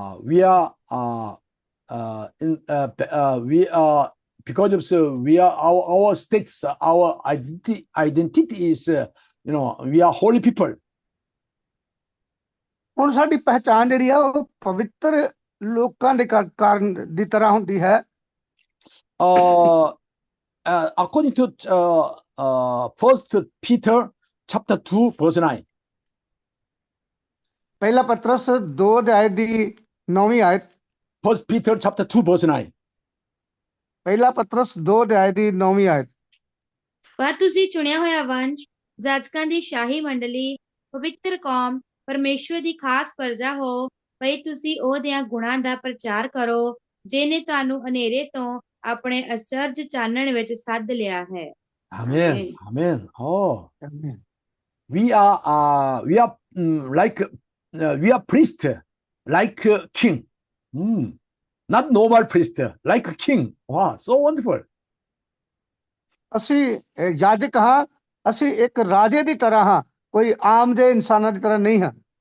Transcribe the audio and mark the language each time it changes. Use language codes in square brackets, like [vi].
[en] We are we are because of we are our states, our identity is we are holy people. [pa] ਹੁਣ ਸਾਡੀ ਪਹਿਚਾਣ ਜਿਹੜੀ ਆ ਉਹ ਪਵਿੱਤਰ ਲੋਕਾਂ ਦੇ ਕਾਰਨ ਦੀ ਤਰ੍ਹਾਂ ਹੁੰਦੀ ਹੈ। [en] According to 1 Peter chapter 2 verse 9. [pa] ਪਹਿਲਾ ਪਤਰਸ 2 ਅਧਿਆਇ ਦੀ 9ਵੀਂ ਆਇਤ। [en] 1 Peter chapter 2 verse 9. [pa] ਪਹਿਲਾ ਪਤਰਸ 2 ਅਧਿਆਇ ਦੀ 9ਵੀਂ ਆਇਤ। ਪਰ ਤੁਸੀਂ ਚੁਣਿਆ ਹੋਇਆ ਵੰਸ਼, ਜਾਜਕਾਂ ਦੀ ਸ਼ਾਹੀ ਮੰਡਲੀ, ਪਵਿੱਤਰ ਕੌਮ, ਪਰਮੇਸ਼ਵਰ ਦੀ ਖਾਸ ਪ੍ਰਜਾ ਹੋ, ਭਈ ਤੁਸੀਂ ਉਹਦਿਆਂ ਗੁਣਾਂ ਦਾ ਪ੍ਰਚਾਰ ਕਰੋ ਜਿਹਨੇ ਤੁਹਾਨੂੰ ਹਨੇਰੇ ਤੋਂ ਆਪਣੇ ਅਚਰਜ ਚਾਨਣ ਵਿੱਚ ਸੱਦ ਲਿਆ ਹੈ। [en] Amen. Amen. Oh, we are like we are priest, like king. Not normal priest, like a king. Wow, so wonderful. [pa] ਅਸੀਂ ਯਾਜਕ ਹਾਂ, ਅਸੀਂ ਇੱਕ ਰਾਜੇ ਦੀ ਤਰ੍ਹਾਂ ਹਾਂ, ਕੋਈ ਆਮ ਜਿਹੇ ਇਨਸਾਨਾਂ ਦੀ ਤਰ੍ਹਾਂ ਨਹੀਂ ਹਾਂ।